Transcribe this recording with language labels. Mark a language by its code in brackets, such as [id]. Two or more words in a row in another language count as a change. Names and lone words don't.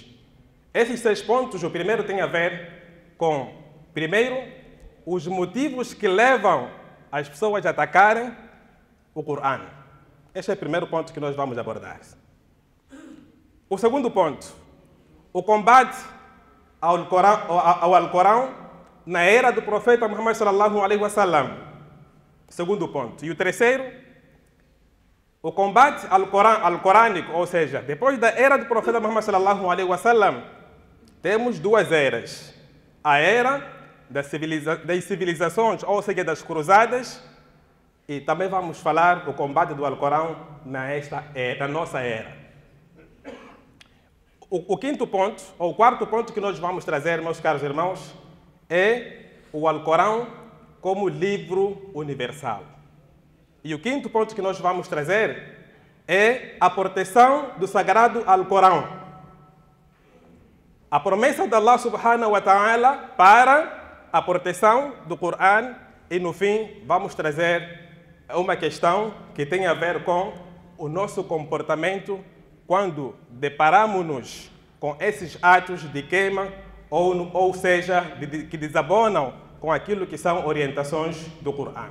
[pt] Esses 6 pontos, o primeiro tem a ver com, primeiro, os motivos que levam as pessoas a atacarem o Corão. Este é o primeiro ponto que nós vamos abordar. O segundo ponto, o combate ao Alcorão na era do profeta Muhammad [ar] صلى الله عليه وسلم. [pt] Segundo ponto. E o terceiro, o combate alcorânico, ou seja, depois da era do profeta Muhammad [ar] صلى الله عليه وسلم, [pt] temos 2 eras. A era das civilizações, ou seja, das cruzadas, e também vamos falar do combate do Alcorão na nossa era. O quinto ponto, ou o quarto ponto que nós vamos trazer, meus caros irmãos, é o Alcorão como livro universal. E o quinto ponto que nós vamos trazer é a proteção do sagrado Alcorão. A promessa de [ar] الله سبحانه وتعالى [pt] para a proteção do Corão. E no fim vamos trazer uma questão que tem a ver com o nosso comportamento quando deparamos-nos com esses atos de queima, ou seja, que desabonam com aquilo que são orientações do Corão.